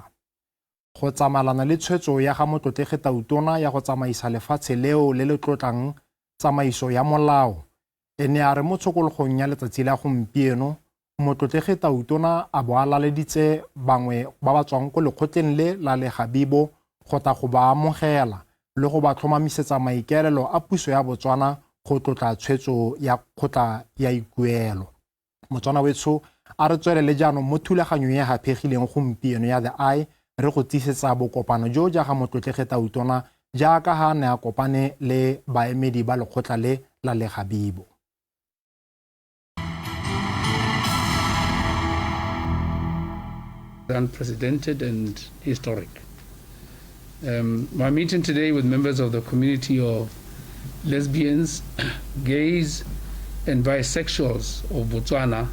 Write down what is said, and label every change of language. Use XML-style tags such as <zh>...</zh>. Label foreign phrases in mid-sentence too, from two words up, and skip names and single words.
<tn>Go tsamalana le tshwetso ya ga motlotlegi Tautona ya go tsamaisa lefatshe leo le le tlotlang tsamaiso ya molao e ne a re mo tshokologong ya letsatsi la gompieno motlotlegi Tautona a bo a laleditse bangwe ba ba tswang ko lekgotleng le la LEGABIBO go ta go ba amogela le go ba tlhomamisetsa maikaelelo a puso ya Botswana go tlotla tshwetso ya kgotla ya ikuelo. Motswana wetso a re tswelele jaanong mo thulaganyong ya gapegileng gompieno ya The Eye re go tisetsa bokopano jo jaaka motlotlegi Tautona jaaka ha ne a kopane le baemedi ba lekgotla le la LEGABIBO.</tn> <en>Unprecedented and historic. My meeting today with members of the community of lesbians, gays, and bisexuals of Botswana,</en>